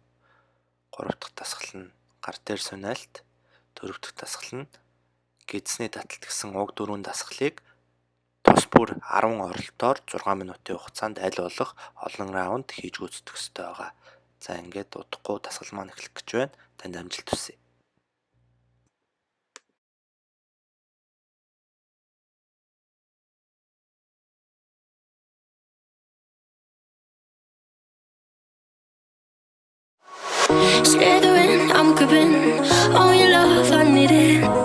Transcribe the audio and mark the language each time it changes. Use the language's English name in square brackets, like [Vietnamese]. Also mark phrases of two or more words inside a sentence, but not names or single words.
[Mongolian] 3 дахь дасгал нь гар дээр сунаалт. 4 дахь дасгал нь гидсний таталт гэсэн уг 4 дасгалыг тус бүр 10 оролтоор 6 минутын хугацаанд аль болох олон раунд хийж гүйцэтгэх ёстой байгаа. За ингээд удахгүй дасгал маань эхлэх гэж байна. Танд амжилт хүсье. [English] Slithering, I'm creeping on your love, I need it.